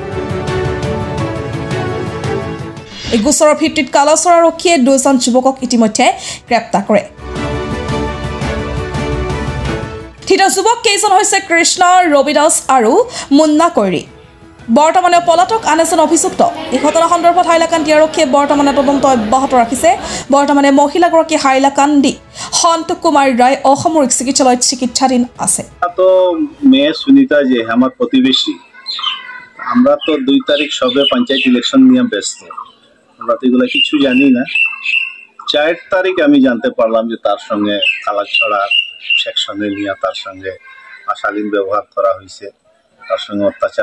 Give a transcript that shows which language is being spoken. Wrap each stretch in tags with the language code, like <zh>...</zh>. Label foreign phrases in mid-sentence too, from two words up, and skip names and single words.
<as>এই গোচৰৰ ভিত্তিত কালচৰ আৰক্ষীয়ে দুজন যুৱকক ইতিমধ্যে গ্ৰেপ্তাৰ কৰে ধৃত যুৱক কেইজন হৈছে কৃষ্ণ ৰবিদাস আৰু মুন্না কৈৰী বৰ্তমানে পলাতক আন এজন অভিযুক্ত এই ঘটনা সন্দৰ্ভত হাইলাকান্দি আৰক্ষীয়ে বৰ্তমানে তদন্ত অব্যাহত ৰাখিছে বৰ্তমানে মহিলাগৰাকী হাইলাকান্দি সন্ত কুমাৰ ৰায় অসামৰিক চিকিৎসালয়ত চিকিৎসাধীন আছে</as> <bn>তো মেয়ে সুনিতা যে আমার প্রতিবেশী আমরা তো 2 তারিখ সবে পঞ্চায়েত ইলেকশন নিয়ে ব্যস্ত আমরা তো এগুলো কিছু জানি না 4 তারিখ আমি জানতে পারলাম যে তার সঙ্গে কালাছড়া সেকশনে নিয়ে তার সঙ্গে অশালীন ব্যবহার করা হয়েছে তার সঙ্গে অত্যাচার</bn>